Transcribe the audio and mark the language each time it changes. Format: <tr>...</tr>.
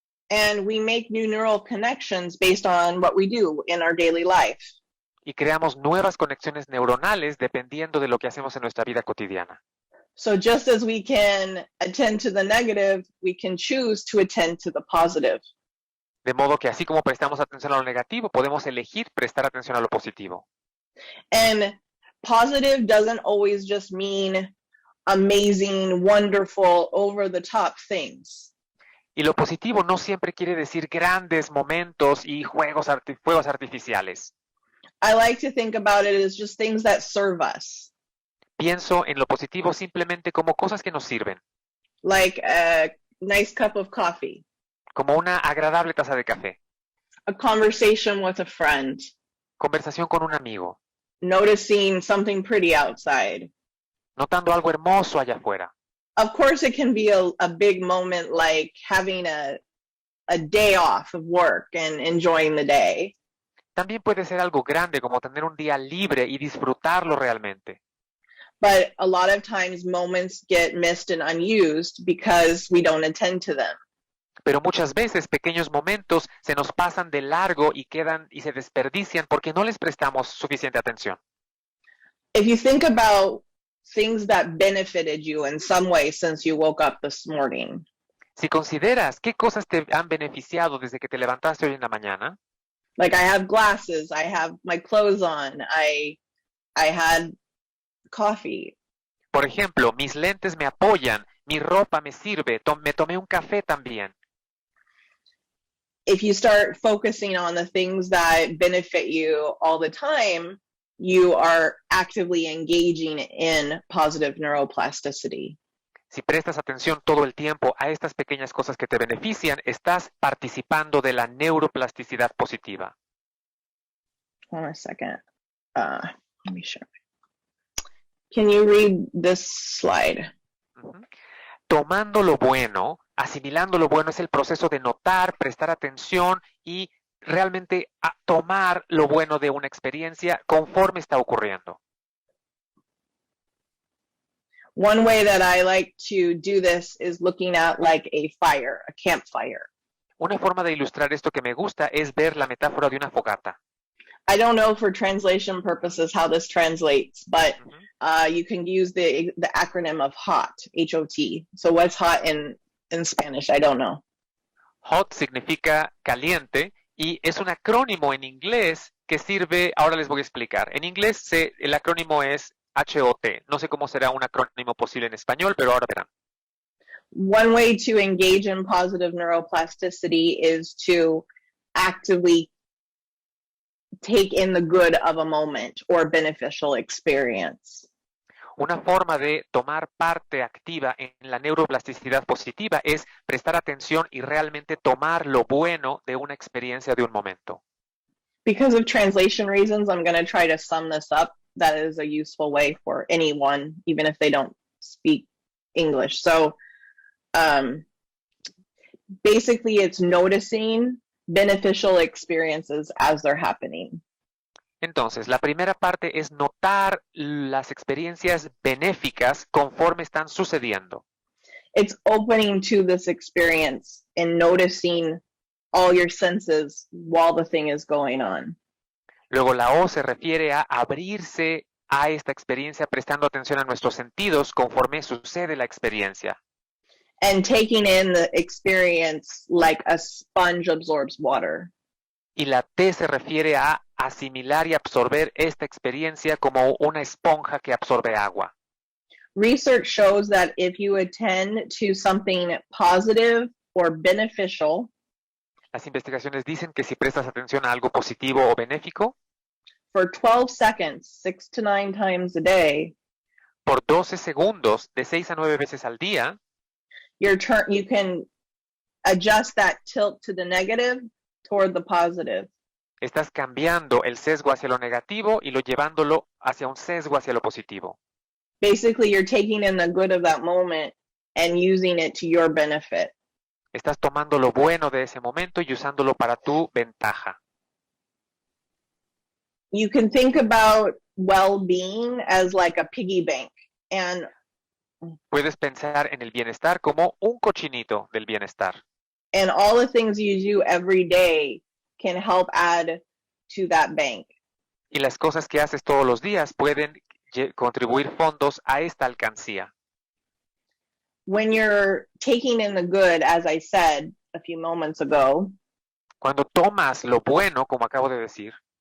<en>And we make new neural connections based on what we do in our daily life.</en> <es>Y creamos nuevas conexiones neuronales dependiendo de lo que hacemos en nuestra vida cotidiana.</es> <en>So just as we can attend to the negative, we can choose to attend to the positive.</en> <es>De modo que así como prestamos atención a lo negativo, podemos elegir prestar atención a lo positivo.</es> <en>And positive doesn't always just mean amazing, wonderful, over-the-top things.</en> <es>Y lo positivo no siempre quiere decir grandes momentos y fuegos artificiales.</es> <en>I like to think about it as just things that serve us.</en> <es>Pienso en lo positivo simplemente como cosas que nos sirven,</es> <en>Like a nice cup of coffee,</en> <es>como una agradable taza de café,</es> <en>a conversation with a friend,</en> <es>conversación con un amigo,</es> <en>noticing something pretty outside.</en> <es>notando algo hermoso allá afuera.</es> <en>Of course, it can be a big moment like having a day off of work and enjoying the day.</en> <es>También puede ser algo grande como tener un día libre y disfrutarlo realmente.</es> <en>But a lot of times moments get missed and unused because we don't attend to them.</en> <es>Pero muchas veces pequeños momentos se nos pasan de largo y quedan y se desperdician porque no les prestamos suficiente atención.</es> <en>If you think about things that benefited you in some way since you woke up this morning,</en> <es>Si consideras qué cosas te han beneficiado desde que te levantaste hoy en la mañana,</es> <en>like I have glasses, I have my clothes on, I had coffee.</en> <es>por ejemplo, mis lentes me apoyan, mi ropa me sirve, me tomé un café también.</es> <en>If you start focusing on the things that benefit you all the time, you are actively engaging in positive neuroplasticity.</en> <es>Si prestas atención todo el tiempo a estas pequeñas cosas que te benefician, estás participando de la neuroplasticidad positiva.</es> <en>Hold on a second. Let me show. Can you read this slide? Ujú.</en> <es>Tomando lo bueno, asimilando lo bueno es el proceso de notar, prestar atención y realmente tomar lo bueno de una experiencia conforme está ocurriendo.</es> <en>One way that I like to do this is looking at like a fire, a campfire.</en> <es>Una forma de ilustrar esto que me gusta es ver la metáfora de una fogata.</es> <en>I don't know for translation purposes how this translates, but you can use the acronym of HOT, H-O-T. So what's hot in Spanish? I don't know.</en> <es>Hot significa caliente y es un acrónimo en inglés que sirve, ahora les voy a explicar. En inglés el acrónimo es HOT. No sé cómo será un acrónimo posible en español, pero ahora verán.</es> <en>One way to engage in positive neuroplasticity is to actively take in the good of a moment or beneficial experience.</en> <es>Una forma de tomar parte activa en la neuroplasticidad positiva es prestar atención y realmente tomar lo bueno de una experiencia de un momento.</es> <en>Because of translation reasons, I'm going to try to sum this up. That is a useful way for anyone, even if they don't speak English. So basically, it's noticing beneficial experiences as they're happening.</en> <es>Entonces, la primera parte es notar las experiencias benéficas conforme están sucediendo.</es> <en>It's opening to this experience and noticing all your senses while the thing is going on.</en> <es>Luego la O se refiere a abrirse a esta experiencia prestando atención a nuestros sentidos conforme sucede la experiencia.</es> <en>And taking in the experience like a sponge absorbs water.</en> <es>Y la T se refiere a asimilar y absorber esta experiencia como una esponja que absorbe agua.</es> <en>Research shows that if you attend to something positive or beneficial,</en> <es>Las investigaciones dicen que si prestas atención a algo positivo o benéfico,</es> <en>for 12 seconds, 6 to 9 times a day,</en> <es>por 12 segundos, de 6 a 9 veces al día,</es> <en>you can adjust that tilt to the negative toward the positive.</en> <es>estás cambiando el sesgo hacia lo negativo y lo llevándolo hacia un sesgo hacia lo positivo.</es> <en>Basically, you're taking in the good of that moment and using it to your benefit.</en> <es>Estás tomando lo bueno de ese momento y usándolo para tu ventaja.</es> <en>You can think about well-being as like a piggy bank. And</en> <es>Puedes pensar en el bienestar como un cochinito del bienestar.</es> <en>all the things you do every day can help add to that bank.</en> <es>Y las cosas que haces todos los días pueden contribuir fondos a esta alcancía.</es> <en>When you're taking in the good, as I said a few moments ago,</en> <es>Cuando tomas lo bueno, como acabo de decir,</es>